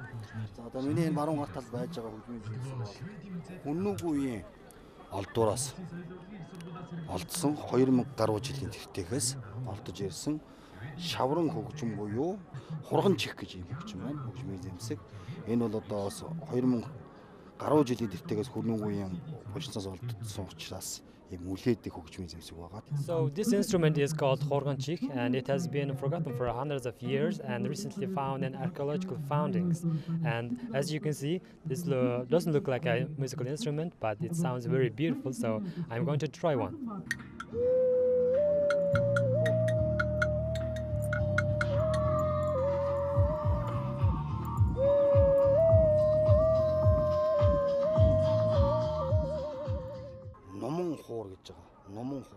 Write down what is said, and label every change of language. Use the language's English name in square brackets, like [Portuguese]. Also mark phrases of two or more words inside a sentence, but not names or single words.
[Mongolian] За одоо миний энэ баруун гар тал байж байгаа хөгжмийн зэвсэг бол Хүннүүгийн үеийн олдуураас олдсон 2000 гаруй жилийн тэртээхээс олдож ирсэн шавран хөгжим буюу хурган чих гэж юм хөгжим байна. Хөгжмийн зэмсэг. Энэ бол одоо 2000 гаруй жилийн тэртээс Хүннүүгийн булчинцаас олдсон учраас ийм үлээдэг хөгжмийн зэмсэг байгаа. [English] So this instrument is called Khorganchik and it has been forgotten for hundreds of years and recently found in archaeological findings. And as you can see, this doesn't look like a musical instrument, but it sounds very beautiful. So I'm going to try one. [Mongolian] Хуур гэж байгаа. Номон хуур.